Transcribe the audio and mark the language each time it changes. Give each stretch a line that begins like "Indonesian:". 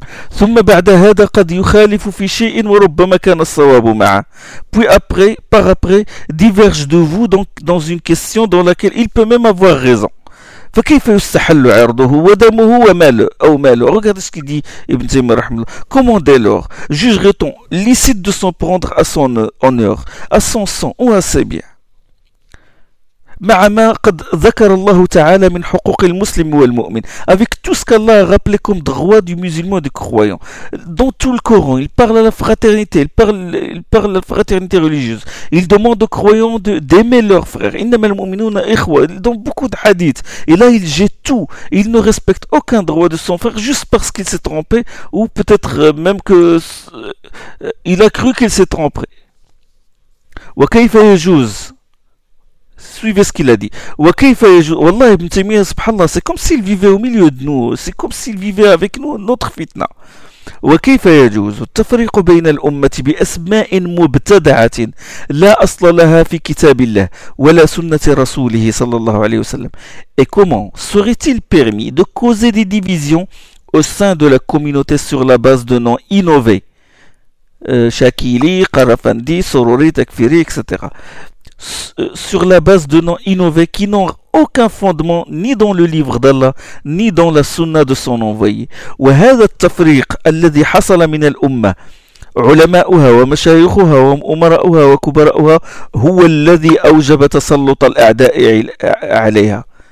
Arabic: ثم بعد هذا قد يخالف في شيء وربما كان الصواب معه.
French: Puis après, par après, diverge de vous donc dans une question dans laquelle il peut même avoir raison.
Arabic: فكيف يستحل عرضه ودمه وماله أو ماله؟
French: Regardez ce qu'il dit
Arabic: Ibn Taymiyyah رحمه الله.
French: Comment dès lors jugerait-on licite de s'en prendre à son honneur, à son sang ou à ses biens?
Arabic: مع ما قد ذكر الله تعالى من حقوق المسلم والمؤمن.
French: Avec tout ce qu'Allah a rappelé comme droit du musulman et du croyant. Dans tout le Coran, il parle à la fraternité, il parle à la fraternité religieuse. Il demande aux croyants d'aimer leurs frères.
Arabic: إِنَّمَا الْمُؤْمِنُونَ إِخْوَةٌ.
French: Dans beaucoup de hadiths. Et là, il jette tout. Il ne respecte aucun droit de son frère juste parce qu'il s'est trompé ou peut-être même que il a cru qu'il s'est trompé.
Arabic: وَكَيْفَ يَجُوزُ.
French: Suivez ce qu'il a dit. Wallah ibn Taymiyyah, subhanallah, c'est comme s'il vivait au milieu de nous. C'est comme s'il vivait avec nous, notre fitna.
Arabic: وكيف يجوز التفريق بين الأمة بأسماء مبتدعة لا أصل لها في كتاب الله ولا سنة رسوله صلى الله عليه وسلم.
French: Et comment serait-il permis de causer des divisions au sein de la communauté sur la base de noms innovés Shakili, Qarafandi, Sorori, Takfiri, etc. Sur la base de noms innovés qui n'ont aucun fondement ni dans le livre d'Allah ni dans la sunna de son envoyé.
Arabic: وهذا التفريق الذي حصل من الأمة علماؤها ومشايخها وأمراؤها وكبراؤها هو الذي أوجب تسلط الأعداء عليها.